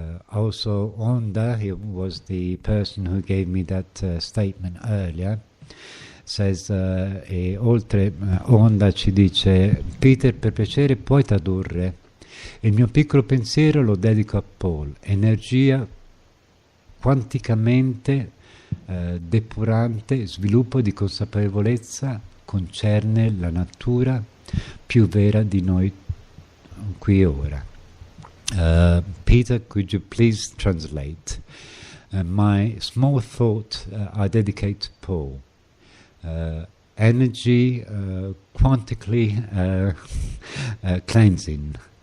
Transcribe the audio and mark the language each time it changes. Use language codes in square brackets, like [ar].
[en] Also, Onda, he was the person who gave me that statement earlier, says, [it] e oltre Onda ci dice: Peter, per piacere puoi tradurre? Il mio piccolo pensiero lo dedico a Paul, energia quanticamente depurante, sviluppo di consapevolezza concerne la natura più vera di noi qui e ora. [en] Peter, could you please translate? My small thought I dedicate to Paul. Energy quantically cleansing,